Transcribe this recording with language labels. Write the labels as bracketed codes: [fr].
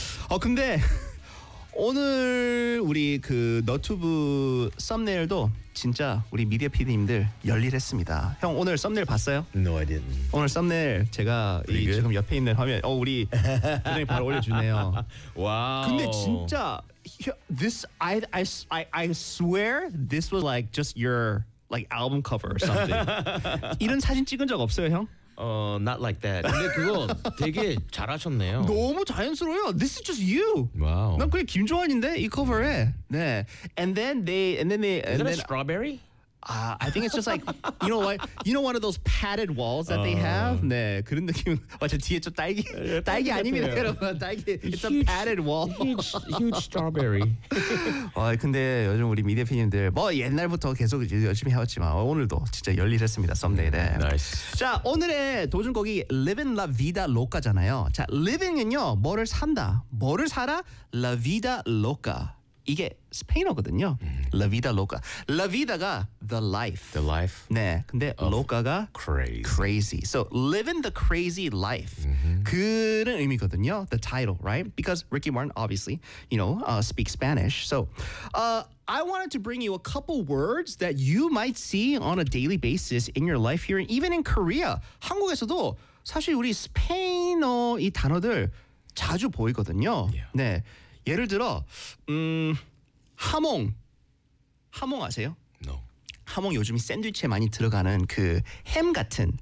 [ko] 어, 근데 오늘 우리 그 너튜브 썸네일도 진짜 우리 미디어 PD님들 열일했습니다. 형 오늘 썸네일 봤어요? [en] No, I didn't. [ko] 오늘 썸네일 제가 이 지금 옆에 있는 화면, 어, 우리 그냥 바로 올려주네요. 와. 근데 진짜 [en] this I swear this was like just your like album cover or something. [ko] 이런 사진 찍은 적 없어요, 형? [en] Not like that. [ko] 근데 그거 되게 잘하셨네요. 너무 자연스러워요. [en] This is just you. Wow. [ko] 난 그냥 김조한인데 이 커버에. [en] 네. And then is that a strawberry? I think it's just like you know what? You know one of those padded walls that they have? [ko] 네. 그런 느낌. 맞아. 뒤에 좀 딸기. 딸기 아닙니다, 여러분. 딸기. [en] It's a padded wall. Huge strawberry. [ko] 아, 근데 요즘 우리 미디어 피님들 뭐 옛날부터 계속 열심히 해왔지만 오늘도 진짜 열일했습니다. 썸네일에. [en] Nice. [ko] 자, 오늘의 도전곡이 Living La Vida Loca잖아요. 자, living은요. 뭐를 산다. 뭐를 살아? La Vida Loca. 이게 스페인어거든요. La vida loca. La vida가 the life. [en] The life. [ko] 네. 근데 loca가 [en] crazy. Crazy. So living the crazy life. Mm-hmm. [ko] 그런 의미거든요. [en] The title, right? Because Ricky Martin obviously, you know, speaks Spanish. So I wanted to bring you a couple words that you might see on a daily basis in your life here, even in Korea. [ko] 한국에서도 사실 우리 스페인어 이 단어들 자주 보이거든요. [en] Yeah. [ko] 네. 예를 들어, 하몽. 하몽 아세요? [en] No. [ko] 하몽 요즘 샌드위치에 많이 들어가는 그 햄 같은